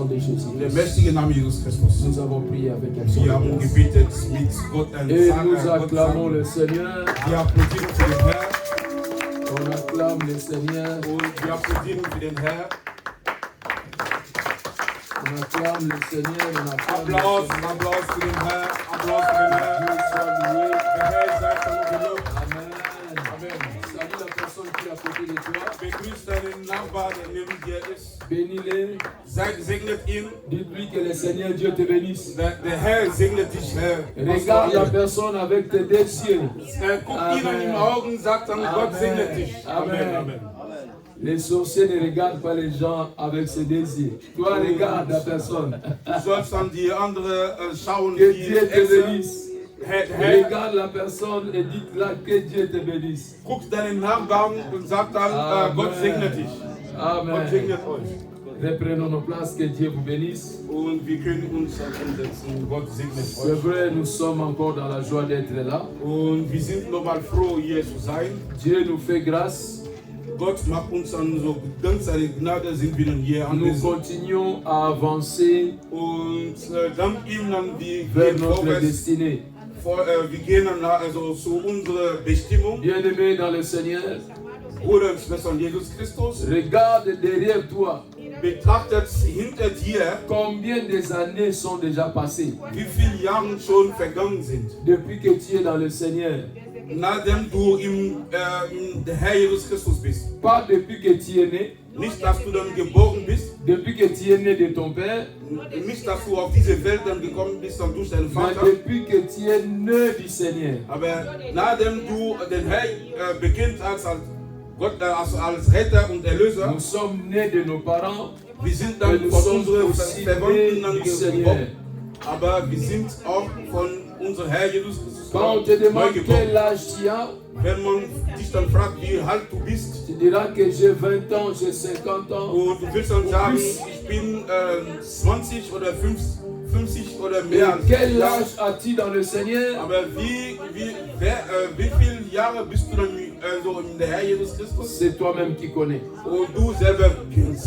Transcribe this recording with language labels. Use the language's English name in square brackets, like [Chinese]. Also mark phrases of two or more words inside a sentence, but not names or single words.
[French] de Jésus. [German] In der mächtigen Namen Jesus Christus. [French] Nous avons prié avec [German] Wir haben [French] absolument. [German] gebetet mit Gott [French] Et nous acclamons le Seigneur. [German] Wir applaudieren für den Herrn. [French] On acclame le Seigneur. [German] Und wir applaudieren für den Herrn. [French] On acclame le Seigneur. On acclame [German] Applaus, [French] le Seigneur. [German] Applaus für den Herrn. Applaus für den Herrn. [French] Dieu soit loué. [German] Der Herr sei von gelobt. Amen. Amen. [French] Salut la personne qui est à côté de toi. [German] Begrüßt deinen Nachbarn, der neben dir ist. [French] Bénis-les. [German] Segnet ihn. [French] Dites-lui que le Seigneur Dieu te bénisse. [German] Der Herr segnet dich, Herr. [French] Regarde la personne avec tes deux yeux. [German] Guck ihn an die Augen, sagt dann, Gott segnet dich. Amen. Amen. [French] Les sorciers ne regardent pas les gens avec ses désirs. Toi, regarde la personne. [German] Du sollst dann die andere schauen, [French] Que [German] die [French] Dieu te [German] Echse. [French] bénisse. [German] Herr, [French] Regarde la personne et dites-la que Dieu te bénisse. [German] guck deinen Nachbarn und sag dann, Amen. Gott segnet dich. Gott Amen. segnet euch. [French] Reprenons nos places, que Dieu vous bénisse. [German] Und wir können uns dann umsetzen. Gott segnet [French] C'est [German] euch. [French] vrai, nous sommes encore dans la joie d'être là. [German] Und wir sind nochmal froh, hier zu sein. [French] Dieu nous fait grâce. [German] Gott macht uns dann so, dank seiner Gnade sind wir dann hier [French] Nous [German] anwesend. [French] continuons à avancer [German] Und dank ihm dann, wir [French] vers [German] gehen [French] notre [German] vorwärts. [French] destinée. [German] Wir gehen dann also zu unserer Bestimmung. [French] Bien-aimés dans le Seigneur, [German] Bruder und Schwester Jesus Christus, [French] regarde derrière toi. [German] betrachtet hinter dir, [French] Combien des années sont déjà passées [German] wie viele Jahre schon vergangen sind. [French] depuis que tu es dans le Seigneur? [German] Nachdem du der Herr Jesus Christus bist. [French] Pas depuis que tu es né, [German] Nicht, dass du dann geboren bist, [French] depuis que tu es né de ton père, [German] nicht, dass du auf diese Welt dann gekommen bist, dann durch deinen [French] mais [German] Vater. [French] depuis que tu es né du Seigneur. [German] Aber nachdem du den Herr bekennt hast als Gott, als Retter und Erlöser, [French] Nous sommes nés de nos parents, [German] wir sind [French] et [German] dann [French] nous [German] von [French] sommes [German] unseren [French] aussi [German] Verwandten [French] nés [German] dann [French] du Seigneur. [German] geboren. Aber wir sind auch von unserem Herr Jesus Christus [French] Quand on te [German] neu [French] demande [German] geboren. [French] quel âge tu as, [German] Wenn man dich dann fragt, wie alt du bist, [French] tu diras que j'ai 20 ans, j'ai 50 ans. [German] und du willst dann sagen, ich bin 20 oder 50 oder [French] Et [German] mehr als [French] quel [German] das. [French] âge as-tu dans le Seigneur? [German] Aber wie viele Jahre bist du dann so in der Herr Jesus Christus? [French] C'est toi-même qui connais. [German] Und du selber kennst.